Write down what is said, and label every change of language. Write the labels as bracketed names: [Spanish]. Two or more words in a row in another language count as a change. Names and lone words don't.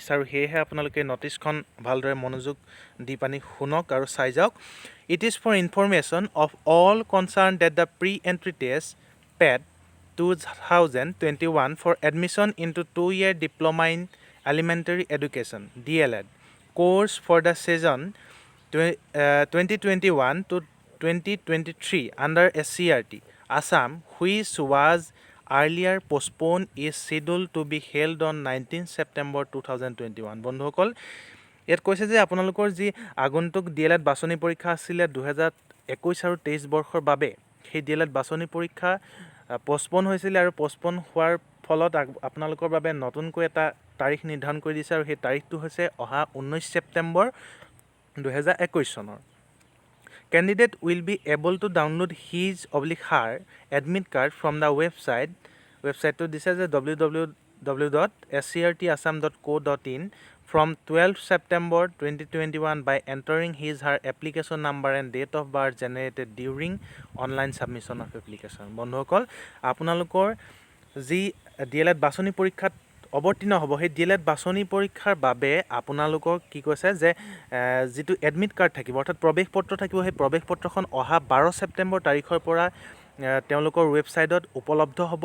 [Assamese] আৰু সেয়েহে আপোনালোকে নটিচখন ভালদৰে মনোযোগ দি পানি শুনক আৰু চাই যাওক। [English] it is for information of all concerned that the pre entry test PET 2021 for admission into 2-year diploma in elementary education DLED course for the session 2021 to 2023 under SCERT Assam, which was earlier postponed, is scheduled to be held on 19 September 2021. [Assamese] বন্ধুসকল, ইয়াত কৈছে যে আপোনালোকৰ যি আগন্তুক DLED বাছনি পৰীক্ষা আছিলে 2021 আৰু 23 বৰ্ষৰ বাবে, সেই DLED বাছনি পৰীক্ষা পষ্টপন হৈছিলে, আৰু পষ্টপন হোৱাৰ ফলত আপোনালোকৰ বাবে নতুনকৈ এটা তাৰিখ নিৰ্ধাৰণ কৰি দিছে, আৰু সেই তাৰিখটো হৈছে অহা 19 ছেপ্টেম্বৰ 2021 চনৰ। [English] Candidate will be able to download his/her admit card from the website. [Assamese] ৱেবছাইটটো দিছে যে [English] www.scrtassam.co.in from 12 September 2021 by entering his/her application number and date of birth generated during online submission of application. [Assamese] বন্ধুসকল, আপোনালোকৰ যি DLED বাছনি পৰীক্ষাত অৱতীৰ্ণ হ'ব, সেই DLED বাছনি পৰীক্ষাৰ বাবে আপোনালোকৰ কি কৈছে যে যিটো এডমিট কাৰ্ড থাকিব, অৰ্থাৎ প্ৰৱেশ পত্ৰ থাকিব, সেই প্ৰৱেশ পত্ৰখন অহা 12 ছেপ্টেম্বৰ তাৰিখৰ পৰা তেওঁলোকৰ ৱেবছাইটত উপলব্ধ হ'ব।